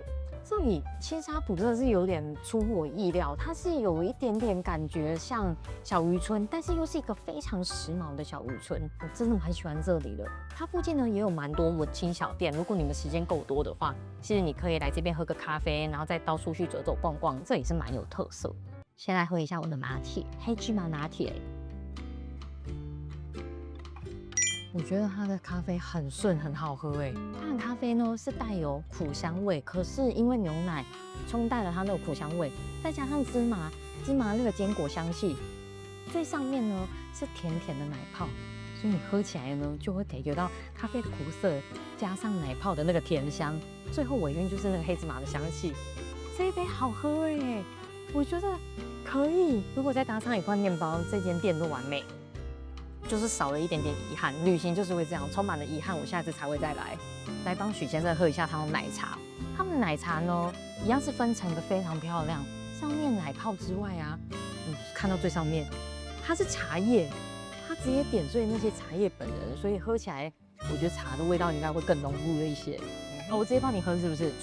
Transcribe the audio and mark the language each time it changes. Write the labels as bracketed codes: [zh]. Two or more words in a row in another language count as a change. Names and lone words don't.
[zh] 這裡青沙埔真的是有點出乎我意料，它是有一點點感覺像小漁村，但是又是一個非常時髦的小漁村，我真的蠻喜歡這裡的。它附近呢也有蠻多文青小店，如果你們時間夠多的話，其實你可以來這邊喝個咖啡，然後再到處去走走逛逛，這也是蠻有特色。先來喝一下我的拿鐵，黑芝麻拿鐵。我覺得它的咖啡很順，很好喝哎。它的咖啡呢是帶有苦香味，可是因為牛奶冲淡了它那個苦香味，再加上芝麻那個堅果香氣，最上面呢是甜甜的奶泡，所以你喝起來呢就會感覺到咖啡的苦澀，加上奶泡的那個甜香，最後尾韻就是那個黑芝麻的香氣。這一杯好喝哎，我覺得可以。如果再搭上一塊麵包，這間店都完美。就是少了一點點遺憾，旅行就是會這樣，充滿了遺憾，我下次才會再來幫許先生喝一下他的奶茶。他們的奶茶呢，一樣是分層的非常漂亮，上面奶泡之外啊，看到最上面，它是茶葉，它直接點綴那些茶葉本人，所以喝起來，我覺得茶的味道應該會更濃郁一些。我直接幫你喝是不是？